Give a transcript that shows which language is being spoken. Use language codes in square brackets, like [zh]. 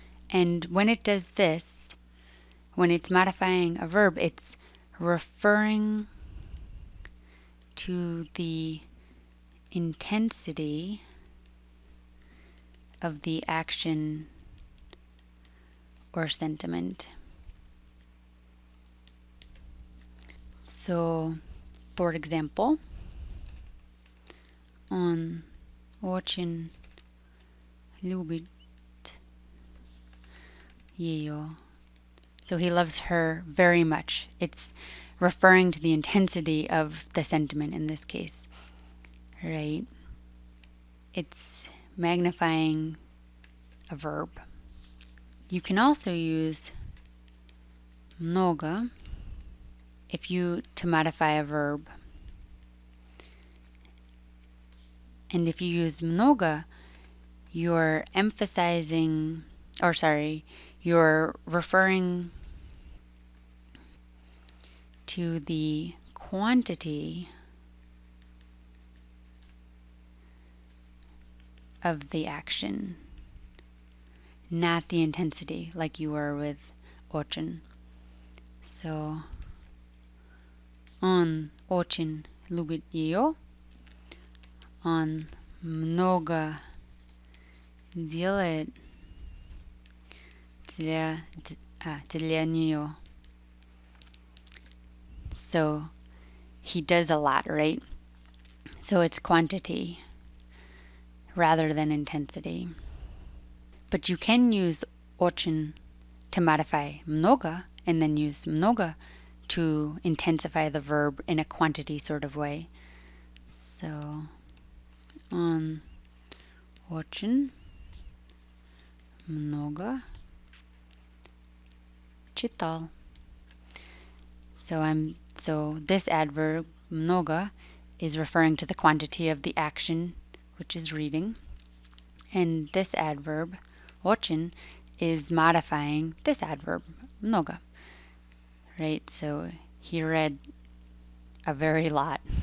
[en] And when it does this, when it's modifying a verb, it's referring to the intensity of the action or sentiment. So, for example, [ru] он очень любит ее. [en] So he loves her very much. It's referring to the intensity of the sentiment in this case, right? It's magnifying a verb. You can also use много to modify a verb. And if you use много, you're emphasizing, you're referring to the quantity of the action, not the intensity, like you were with очень. [ru] So, он очень любит ее. Он много делает для нее. [en] So he does a lot, right? So it's quantity rather than intensity. But you can use очень to modify много and then use много to intensify the verb in a quantity sort of way. [ru] So он очень много читал. [en] So this adverb много is referring to the quantity of the action, which is reading, and this adverb очень is modifying this adverb много. Right? So he read a very lot.